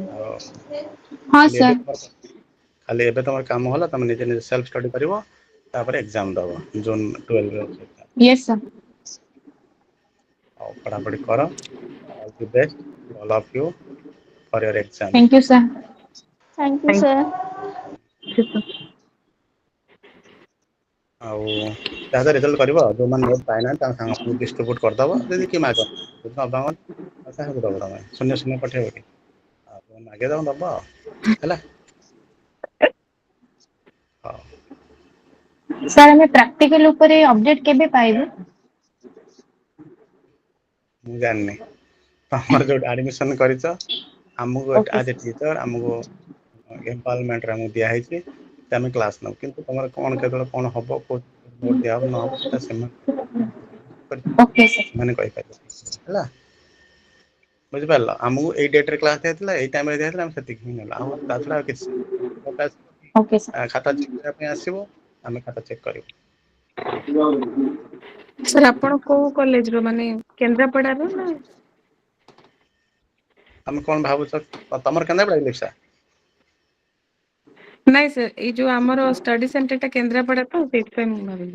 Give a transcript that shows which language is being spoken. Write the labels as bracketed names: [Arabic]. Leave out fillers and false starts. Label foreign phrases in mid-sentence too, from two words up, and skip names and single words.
[Odia] ଆଉ [Hindi] हाँ [Odia] ଖାଲି ଏବେ [English] सर। [Odia] ଖାଲି ଏବେ ତମର କାମ ହେଲା ତମେ ନିଜେ ନିଜେ [English] self study [Odia] କରିବ ତାପରେ ଏକ୍ଜାମ ଦେବ ଜୁନ୍ 12ରେ ଅଛି ଏକ୍ଜାମ। [English] yes sir. [Odia] ଆଉ ପଢ଼ାପଢ଼ି କର। [English] all the best all of you for your exam. thank you sir. thank you sir. [Odia] ଆଉ ଯାହା ଯାହା ରେଜଲ୍ଟ କରିବ ଯେଉଁମାନେ ନୋଟ୍ ପାଇନାହାନ୍ତି ତାଙ୍କ ସାଙ୍ଗମାନଙ୍କୁ ଡିଷ୍ଟ୍ରିବ୍ୟୁଟ୍ କରିଦେବ ଯଦି କିଏ ମାଗନ୍ତି ଯଦି ନ ମାଗନ୍ତି କାହାକୁ ଦେବ ତମେ ଶୂନ୍ୟ ପଠେଇବ କି ଆଉ ମାଗେ ତମେ ଦେବ ହେଲା। ହଉ। ସାର୍ ଆମେ ପ୍ରାକ୍ଟିକାଲ ଉପରେ ଅପଡେଟ କେବେ ପାଇବୁ? ମୁଁ ଜାଣିନି ତମର ଯୋଉଠି ଆଡମିସନ କରିଛ ଆମକୁ [English] ओके [Odia] ଆଜ ଏ ଟିଚର ଆମକୁ ଏମ୍ପାୱାରମେଣ୍ଟରେ ଆମକୁ ଦିଆହେଇଛି ଆମେ କ୍ଲାସ୍ ନେବୁ କିନ୍ତୁ ତମର କ'ଣ କେତେବେଳେ କ'ଣ ହେବ ନୋଟ୍ ଦିଆହେବ ନହେବ ସେଇଟା [English] okay sir. [Odia] ସେମାନେ କହିପାରିବେ ହେଲା। ବୁଝିପାରିଲ ଆମକୁ ଏଇ ଡେଟରେ କ୍ଲାସ୍ ଦିଆହେଇଥିଲା ଏଇ ଟାଇମରେ ଦିଆହେଇଥିଲା ଆମେ ସେତିକି ହିଁ ନେଲୁ ଆଉ ତା ଛଡ଼ା ଆଉ କିଛି [English] okay sir. [Odia] ଖାତା ଚେକ୍ କରିବା ପାଇଁ ଆସିବ ଆମେ ଖାତା ଚେକ୍ କରିବୁ। ସାର୍ ଆପଣ କୋଉ କଲେଜ ର ମାନେ କେନ୍ଦ୍ରାପଡାର ନା? ତମେ କଣ ଭାବୁଛ ତମର କେନ୍ଦ୍ରାପଡ଼ା ଇଲେକ୍ସା? ନାଇଁ ସାର୍ ଏଇ ଯୋଉ ଆମର [English] study center [Odia] ଟା କେନ୍ଦ୍ରାପଡା ତ ସେଇଥିପାଇଁ ମୁଁ ଭାବିଲି।